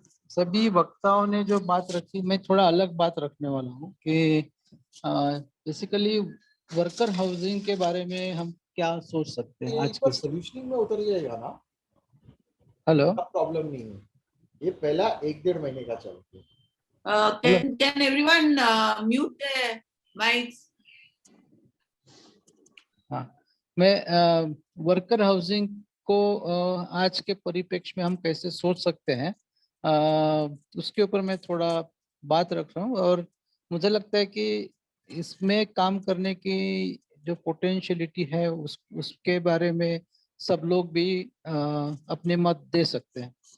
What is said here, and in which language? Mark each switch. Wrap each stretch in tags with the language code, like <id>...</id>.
<hi>सभी वक्ताओं ने जो बात रखी, मैं थोड़ा अलग बात रखने वाला हूँ कि बेसिकली वर्कर हाउसिंग के बारे में हम क्या सोच सकते हैं आज के सॉल्यूशनिंग में उतर जाएगा ना. हेलो, प्रॉब्लम नहीं है, ये पहला 1-1.5 महीने का चलता है.</hi> <en>Can everyone mute their mics?</en> <hi>हाँ, मैं वर्कर हाउसिंग को आज के परिप्रेक्ष्य में हम कैसे सोच सकते हैं, उसके ऊपर मैं थोड़ा बात रख रहा हूँ. और मुझे लगता है कि इसमें काम करने की जो पोटेंशियलिटी है उसके बारे में सब लोग भी अपने मत दे सकते हैं.</hi>